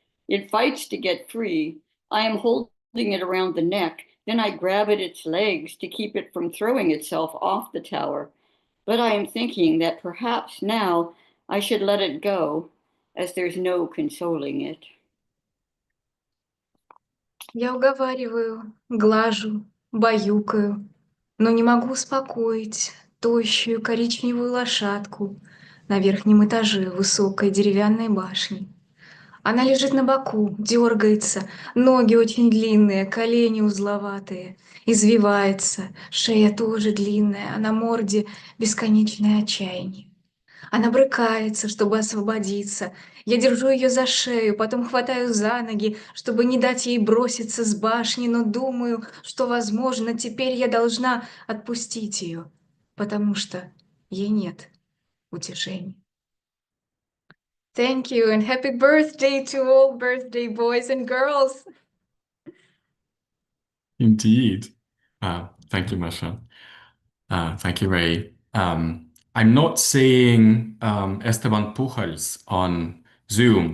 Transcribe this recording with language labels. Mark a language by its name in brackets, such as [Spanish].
[English] It fights to get free. I am holding it around the neck. Then I grab at its legs to keep it from throwing itself off the tower. But I am thinking that perhaps now I should let it go, as there's no consoling it. [Russian] Я уговариваю, глажу, баюкаю, но не могу успокоить тощую коричневую лошадку на верхнем этаже высокой деревянной башни. Она лежит на боку, дергается, ноги очень длинные, колени узловатые, извивается, шея тоже длинная, а на морде бесконечное отчаяние. Она брыкается, чтобы освободиться. Я держу ее за шею, потом хватаю за ноги, чтобы не дать ей броситься с башни, но думаю, что, возможно, теперь я должна отпустить ее, потому что ей нет утешения. [English] Thank you and happy birthday to all birthday boys and girls. Indeed. Thank you, Masha. Thank you, Ray. I'm not seeing Esteban Pujals on Zoom.